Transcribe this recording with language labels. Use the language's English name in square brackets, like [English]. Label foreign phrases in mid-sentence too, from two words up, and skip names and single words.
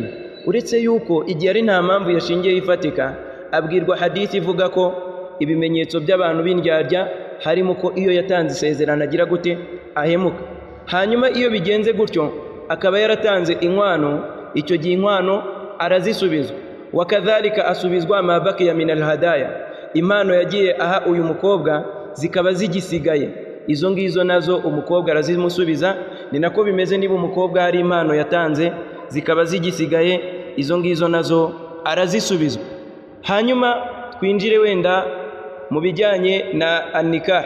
[Kinyarwanda] Uretse yuko igihe ari nta mpamvu yashingiyeho ifatika, abwirwa hadithi ivuga ko ibimenyetso by'abantu b'indyarya harimo ko iyo yatanze isezerano agira gute, ahemuka. Hanyuma iyo bigenze gutyo akaba yaratanze inkwano, icyo gihe inkwano arazisubizwa. Wakadhalika asubizwa [Arabic] ما بقي من الهدايا, [Kinyarwanda] impano yagiye aha uyu mukobwa zikaba zigisigaye, izo ngizo nazo umukobwa arazimusubiza. Ni nako bimeze niba umukobwa hari impano yatanze zikaba zigisigaye, izo ngizo nazo arazisubizwa. Hanyuma twinjire wenda mu bijyanye na an-nikah.